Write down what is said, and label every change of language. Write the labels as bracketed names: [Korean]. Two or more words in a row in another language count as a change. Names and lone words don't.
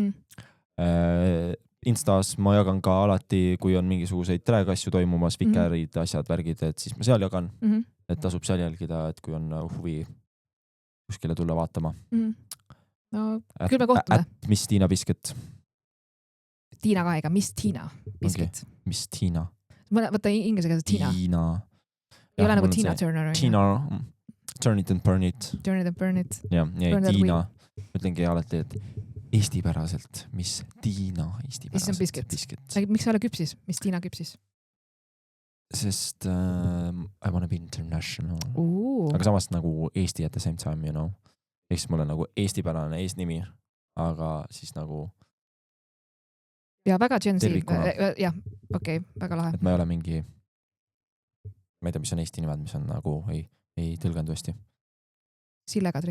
[Estonian] Instas ma jagan ka alati, kui on mingisuguseid drag-asju toimumas, Vikerid, asjad, värgid, et siis ma seal jagan, et tasub seal jälgida, et kui on huvi kuskile tulla vaatama. No, küll me kohtume. Mis Tiina Biscuit. Tiina kahega, Miss Tina Biscuit. Miss Tina. Võta inglise keeles Tina. Ei ole nagu Tina Turner. [English] Tina, Turn it and burn it. Turn it and burn it. [Estonian] Ja Tiina. Ütlengi alati, et eestipäraselt, Miss Tiina eestipäraselt. Biscuit. Miks sa ole küpsis? Miss Tiina küpsis? [English] Sest I wanna be international. [Estonian] Aga samas nagu Eesti [English] at the same time, you know. [Estonian] Eks mul on nagu eestipärane eesnimi, aga siis nagu ja väga Gen Z. Jah, okei, väga lahe. Et ma ei ole mingi, ma ei tea, mis on Eesti nimed, mis on nagu ei tõlgendu hästi. Sille Kadri.